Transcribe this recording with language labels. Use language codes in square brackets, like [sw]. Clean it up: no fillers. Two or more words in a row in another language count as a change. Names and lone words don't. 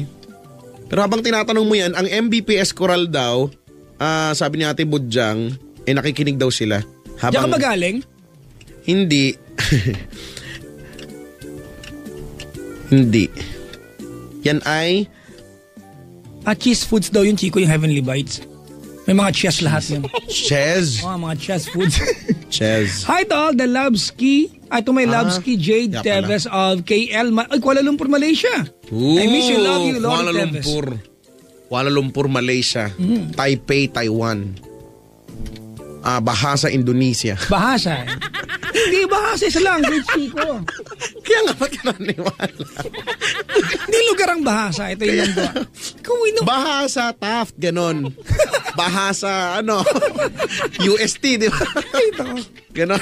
[tl] Pero habang tinatanong mo yan, ang MBPS Coral daw, sabi ni Ate Budjang, nakikinig daw sila. Diyan ka ba galing? Hindi. Hindi. Yan ay... [en] cheese foods [tl] daw yung Chico, yung Heavenly Bites. May mga cheese lahat yun. Cheese? Mga [en] cheese foods. [tl] Cheese. [en] Hi to all the Lobski. [tl] Ito may Lobski Jade Teves of KL. Kuala Lumpur, Malaysia. Ooh, [en] I miss you, love you, Lord [tl] Kuala Teves. Kuala Lumpur, Malaysia. Taipei, Taiwan. Bahasa, Indonesia. Bahasa. Hindi, bahasa. Isa lang. Great Chico. Kaya nga ba't ka naniwala? Hindi lugar ang bahasa. Ito yung nandwa. Bahasa, Taft, ganon. Bahasa, UST, di ba? Ito. Ganon.